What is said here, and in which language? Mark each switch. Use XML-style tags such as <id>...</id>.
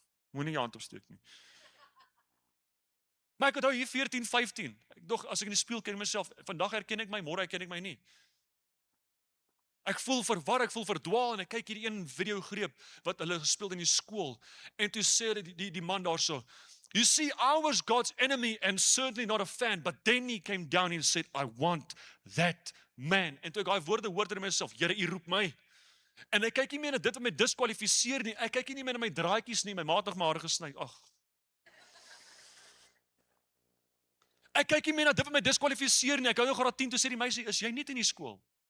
<af>Moenie jou hand opsteek nie. Maar ek onthou hier 14, 15. Ek dog as ek in die spieël ken myself, vandag herken ek my, môre herken ek my nie. Ek voel verwar, ek voel verdwaal en ek kyk hierdie een video greep wat hulle gespeel in die skool. En toe sê die man daarso,</af> <en>"You see, I was God's enemy and certainly not a fan, but then he came down and said, I want that man."</en> <af>En toe ek daai woorde hoor in myself, Here, U roep my. En ek kyk nie meer na dit wat my diskwalifiseer nie. Ek kyk nie meer na my draadjies nie, my maat het my hare gesny. Ek kyk nie meer na dit wat my diskwalifiseer nie. Ek hou nou graad 10 toe sê die meisie, "Is jy nie in die skool?"</af>